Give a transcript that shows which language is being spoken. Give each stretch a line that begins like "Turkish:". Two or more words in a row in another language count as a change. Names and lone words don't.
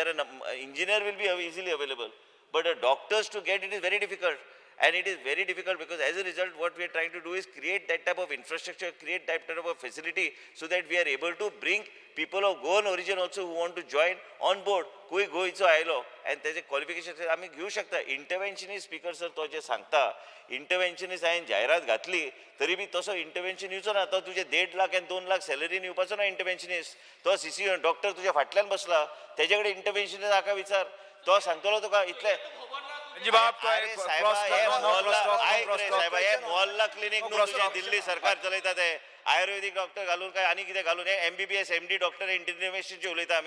English: There are engineer will be easily available, but doctors to get it is very difficult. And it is very difficult because as a result, what we are trying to do is create that type of infrastructure, create that type of facility so that we are able to bring people of Goan origin also who want to join on board.
Konkani: कोई गोयचो आयलो and त्याचे क्वालिफिकेशन आम्ही घेऊ शकता. इंटरव्हेन्शनिस्ट स्पीकर सर तो जे सांगता इंटरव्हेन्शनिस्ट हांवें जायरात घातली तरी बी तसो इंटरव्हेन्शन येवचो ना. तो तुजे 1.5 लाख आणि 2 लाख सॅलरीन येवपाचो ना इंटरव्हेन्शनिस्ट. तो CC डॉक्टर तुझ्या फाटल्यान बसला त्याचे कडेन इंटरव्हेन्शनिस्ट हाका विचार. तो सांगतलो तुका इतले अरे साहेबा हे मोहल्ला क्लिनिक न्हू तुझे दिल्ली सरकार चलयता ते आयुर्वेदिक डॉक्टर घालून काय आनी कितें घालून हे MBBS MD डॉक्टर इंटरव्हेन्शनचे उलयता आमी.